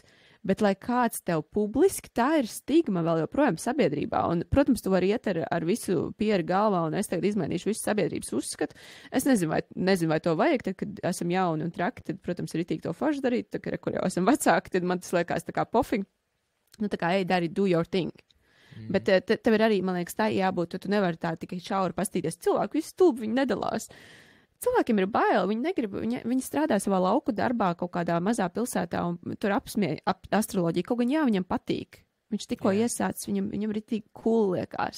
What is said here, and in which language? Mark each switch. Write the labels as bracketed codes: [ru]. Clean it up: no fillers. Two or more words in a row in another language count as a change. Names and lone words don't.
[lv] Bet, lai kāds tev publiski, tā ir stigma vēl joprojām sabiedrībā. Un, protams, tu vari iet ar visu pieru galvā, un es tagad izmainīšu visu sabiedrības uzskatu. Es nezinu, vai to vajag, tad, kad esam jauni un traki, tad, protams, ir itīgi to forši darīt. Tad, kad jau esam vecāki, tad man tas liekas tā kā pofing. Nu, tā kā, dari, [en] do your thing. [lv] Bet tev ir arī, man liekas, tā jābūt, tu nevari tā tikai šauri pastīties. Cilvēku visu stulbi, viņi nedalās. Cilvēkiem ir bail, viņi negrib, viņi strādā savā lauku darbā kaut kādā mazā pilsētā un tur apsmieja astroloģiju. Kaut gan jā, viņam patīk. Viņš tikko iesācis, viņam ir tik cool liekas.